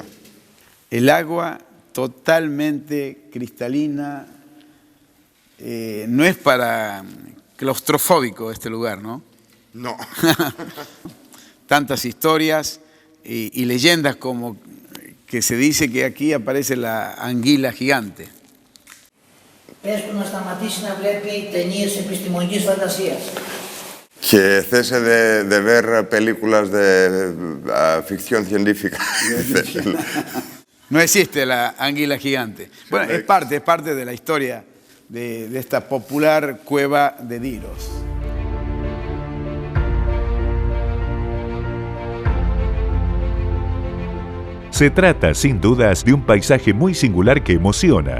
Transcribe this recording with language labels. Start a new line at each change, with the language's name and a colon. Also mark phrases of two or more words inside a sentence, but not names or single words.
Spanish: El agua totalmente cristalina, no es para claustrofóbico este lugar, ¿no? No. Tantas historias y leyendas como que se dice que aquí aparece la anguila gigante.
Greek: Πες του να σταματήσει να βλέπει ταινίες επιστημονικής φαντασίας.
Spanish: Que cese de ver películas de ficción científica. No existe la anguila gigante. Bueno, es parte de la historia de esta popular cueva de Diros. Se trata, sin dudas, de un paisaje muy singular que emociona.